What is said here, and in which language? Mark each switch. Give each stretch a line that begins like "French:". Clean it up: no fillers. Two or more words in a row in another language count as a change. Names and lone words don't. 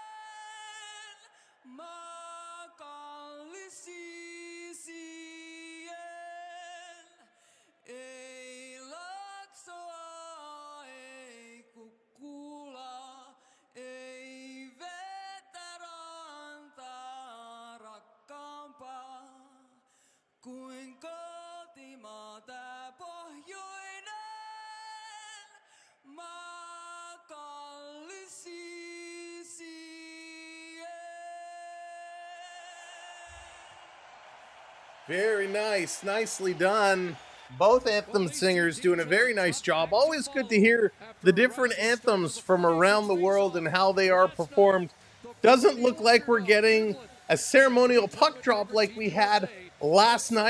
Finnish: Maa kallis siisien, ei laksoa, ei kukkula, ei vettä rantaa rakkaampaa kuin kotimaa tää pohjoinen. Maa kallis siisien.
English: Very nice. Nicely done. Both anthem singers doing a very nice job. Always good to hear the different anthems from around the world and how they are performed. Doesn't look like we're getting a ceremonial puck drop like we had last night.